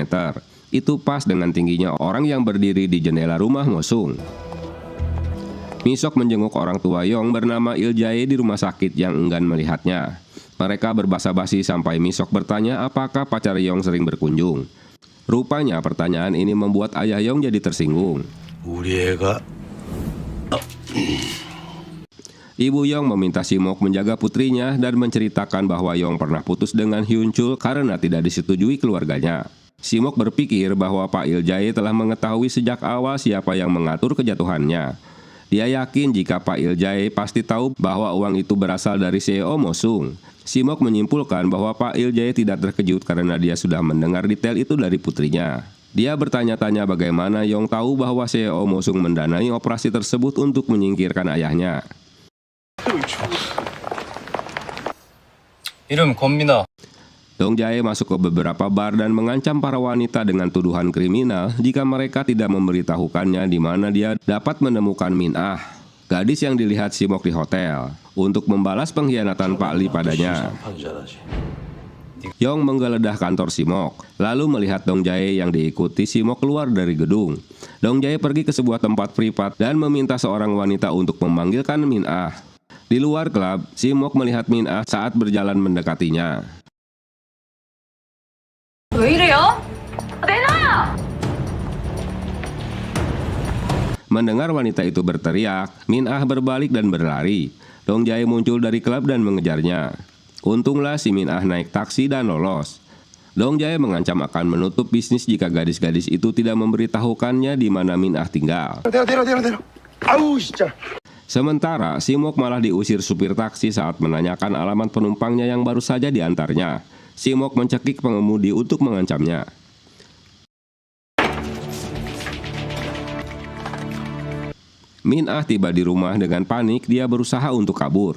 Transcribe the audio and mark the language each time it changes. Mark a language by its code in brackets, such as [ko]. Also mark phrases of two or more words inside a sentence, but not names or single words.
[id] Itu pas dengan tingginya orang yang berdiri di jendela rumah Mosung. Misok menjenguk orang tua Yong bernama Il Jae di rumah sakit yang enggan melihatnya. Mereka berbasa-basi sampai Misok bertanya apakah pacar Yong sering berkunjung. Rupanya pertanyaan ini membuat ayah Yong jadi tersinggung. [ko] 우리 애가 [id] Ibu Yong meminta Simok menjaga putrinya dan menceritakan bahwa Yong pernah putus dengan Hyun Chul karena tidak disetujui keluarganya. Simok berpikir bahwa Pak Il Jae telah mengetahui sejak awal siapa yang mengatur kejatuhannya. Dia yakin jika Pak Il Jae pasti tahu bahwa uang itu berasal dari CEO Mosung. Simok menyimpulkan bahwa Pak Il Jae tidak terkejut karena dia sudah mendengar detail itu dari putrinya. Dia bertanya-tanya bagaimana Yong tahu bahwa CEO Mosung mendanai operasi tersebut untuk menyingkirkan ayahnya. [ko] 이름 권민아. [id] Dong Jae masuk ke beberapa bar dan mengancam para wanita dengan tuduhan kriminal jika mereka tidak memberitahukannya di mana dia dapat menemukan Min Ah, gadis yang dilihat Simok di hotel, untuk membalas pengkhianatan Pak Lee padanya. Yong menggeledah kantor Simok, lalu melihat Dong Jae yang diikuti Simok keluar dari gedung. Dong Jae pergi ke sebuah tempat privat dan meminta seorang wanita untuk memanggilkan Min Ah. Di luar klub, Simok melihat Min Ah saat berjalan mendekatinya. [ko] 왜 이래요? 내놔! [id] Mendengar wanita itu berteriak, Min Ah berbalik dan berlari. Dong Jae muncul dari klub dan mengejarnya. Untunglah si Min Ah naik taksi dan lolos. Dong Jae mengancam akan menutup bisnis jika gadis-gadis itu tidak memberitahukannya di mana Min Ah tinggal. [ko] 내려. 아우 진짜. [id] Sementara, Simok malah diusir supir taksi saat menanyakan alamat penumpangnya yang baru saja diantarnya. Simok mencekik pengemudi untuk mengancamnya. Min Ah tiba di rumah dengan panik, dia berusaha untuk kabur.